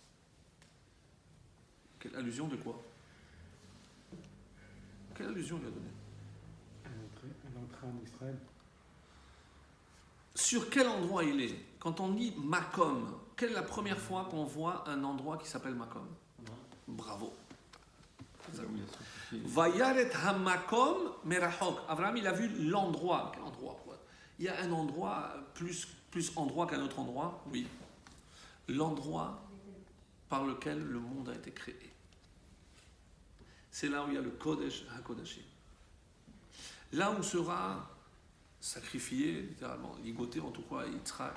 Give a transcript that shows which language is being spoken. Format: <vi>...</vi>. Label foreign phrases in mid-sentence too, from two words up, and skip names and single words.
<fr>Quelle allusion de quoi? Quelle allusion il a donnée? L'entrée en Israël. Sur quel endroit il est? Quand on dit Makom, quelle est la première fois qu'on voit un endroit qui s'appelle Makom? Bravo.</fr> <he>וירא המקום מרחוק.</he> <fr>Abraham, il a vu l'endroit. Quel endroit? Il y a un endroit, plus endroit qu'un autre endroit? Oui. L'endroit par lequel le monde a été créé. C'est là où il y a le</fr> <he>קודש הקודשים.</he> <fr>Là où sera sacrifié, littéralement, ligoté en tout cas, Yitzhak.</fr>